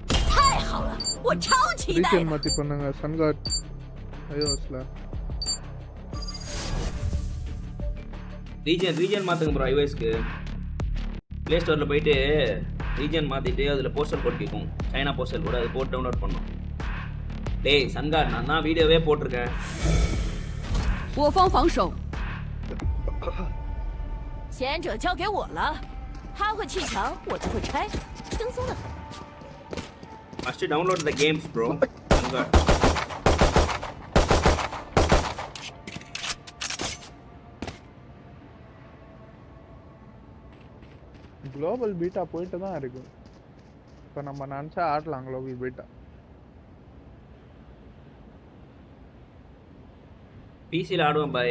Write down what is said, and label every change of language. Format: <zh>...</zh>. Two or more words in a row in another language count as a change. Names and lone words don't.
<ta>ரீஜன் மாத்தி பண்ணுங்க. சன்காட் iOSல ரீஜன் மாத்துங்க ப்ரோ. iOSக்கு ப்ளே ஸ்டோர்ல போயிட்டு ரீஜன் மாத்திட்டு அதுல</ta> <en>poster code</en> <ta>கேக்கும். சைனா</ta> <en>poster code,</en> <ta>அது போட்டு டவுன்லோட் பண்ணனும். டேய் சன்காட், நான் தான் வீடியோவே போட்டுருக்கேன்.</ta> <zh>我方防守，前者交给我了。他会砌墙，我就会拆，轻松的很。</zh> <en>Must download the games, bro. global beta</en> <ta>போயிட்டு தான் இருக்கு. இப்போ நம்ம நினச்சா ஆடலாம்</ta> <en>global beta.</en> <ta>பிசியில் ஆடுவோம் பாய்.</ta>